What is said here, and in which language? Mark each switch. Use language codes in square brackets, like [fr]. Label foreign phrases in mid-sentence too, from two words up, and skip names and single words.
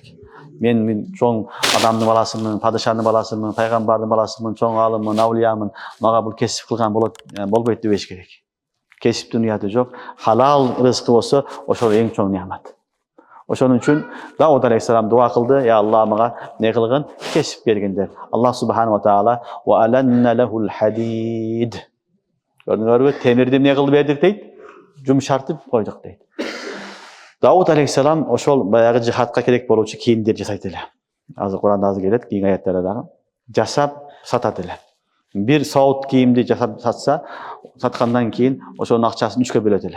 [ky] Мен чоң адамдын баласымын, падышанын баласымын, пайгамбардын баласымын, чоң алыммын, аулиямын. Мага бул кесип кылган болбойт дебеш керек. Кесиптин уяты жок. Халал рызкы болсо, ошол эң чоң неамат. Ошон үчүн Дауд алейхиссалам дуа кылды, [ar] يا الله [ky] мага не кылгын? Кесип бергин деп. [ar] الله سبحانه وتعالى وألنا له الحديد. [ky] Көрдүңөрбү? Темирди эмне кылып бердик дейт? Жумшартып койдук дейт. Дауд алейхиссалам ошол баягы жихадка керек болуучу кийимдер жасайт эле. Азыр Куранда азыр келет, кийин аяттарда дагы жасап сатат эле. Бир саут кийимди жасап сатса, саткандан кийин ошонун акчасын 3кө бөлөт эле.